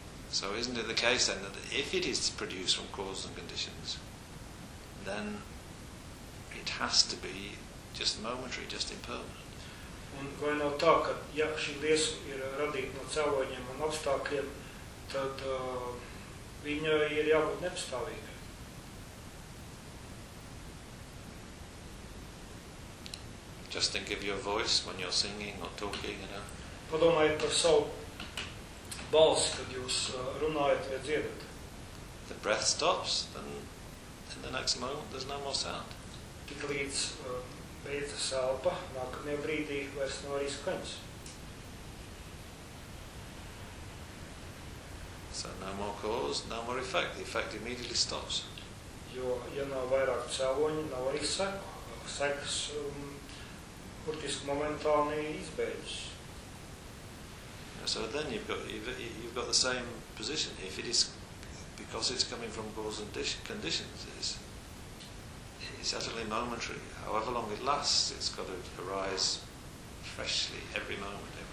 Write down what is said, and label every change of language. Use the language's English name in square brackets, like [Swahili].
[English] So isn't it the case then that if it is produced from causes and conditions, then it has to be just momentary, just impermanent? [Latvian] Un vai nav tā, ka ja šī liesma ir radīta no cēloņiem un apstākļiem, tad viņa ir jābūt nepastāvīga? [English] Just think of your voice when you're singing or talking, you know. [Latvian] Padomājiet par savu balsi, kad jūs runājat vai dziedat. [English] The breath stops, then the next moment there's no more sound. [Latvian] Tik līdz beidzas elpa, nākamajā brīdī vairs nav arī skaņas. [English] So no more cause, no more effect. The effect immediately stops. [Latvian] Jo, ja nav vairāk cēloņu, nav arī sekas. Kurtiski momentāni izbeidzis. [English] So then you've got the same position. If it is, because it's coming from cause and conditions, it's utterly momentary. However long it lasts, it's got to arise freshly, every moment.